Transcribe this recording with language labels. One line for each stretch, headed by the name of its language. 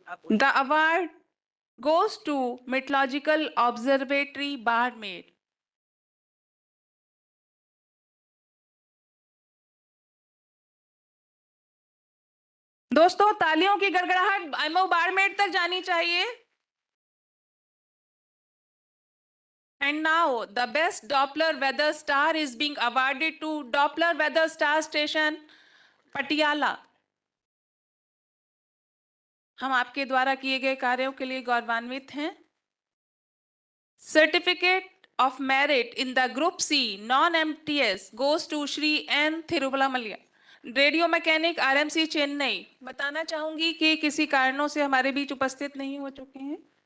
English: The award goes to Meteorological Observatory Barmer।
Hindi: दोस्तों, तालियों की गड़गड़ाहट आईएमओ बाड़मेर तक जानी चाहिए।
English: And now the best Doppler weather star is being awarded to Doppler weather star station Patiala.
Hindi: हम आपके द्वारा किए गए कार्यों के लिए गौरवान्वित हैं।
English: Certificate of merit in the group C non MTS goes to Shri N Thiruvallamaliya, radio mechanic RMC Chennai.
Hindi: बताना चाहूंगी कि किसी कारणों से हमारे बीच उपस्थित नहीं हो चुके हैं।